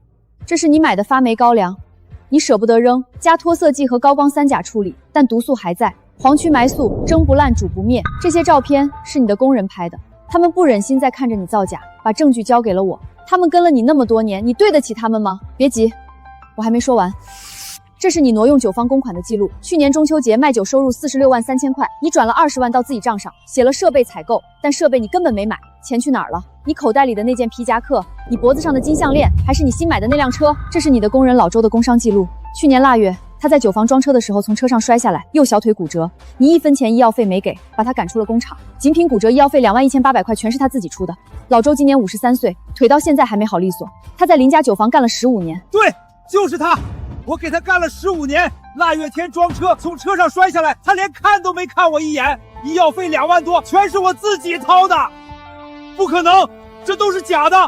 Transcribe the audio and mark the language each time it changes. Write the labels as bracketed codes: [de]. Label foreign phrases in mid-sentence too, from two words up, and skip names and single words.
[zh] 這是你買的發霉高粱，你捨不得扔，加脫色劑和高光3甲處理，但毒素還在，黃曲霉素蒸不爛煮不滅。這些照片是你的工人拍的，他們不忍心再看着你造假，把證據交給了我。他們跟了你那麼多年，你對得起他們嗎？別急，我還沒說完。這是你挪用酒方公款的記錄，去年中秋節賣酒收入46萬3千塊，你轉了20萬到自己賬上，寫了設備採購，但設備你根本沒買，錢去哪兒了？你口袋裡的那件皮夾克，你脖子上的金項鏈，還是你新買的那輛車？這是你的工人老周的工傷記錄，去年臘月他在酒房裝車的時候從車上摔下來，右小腿骨折，你1分錢醫藥費沒給，把他趕出了工廠，僅僅骨折醫藥費2萬1800塊全是他自己出的。老周今年53歲，腿到現在還沒好利索，他在林家酒房幹了15年。對，就是他。我給他幹了15年，臘月天裝車，從車上摔下來，他連看都沒看我一眼，醫藥費2萬多，全是我自己掏的，不可能，這都是假的。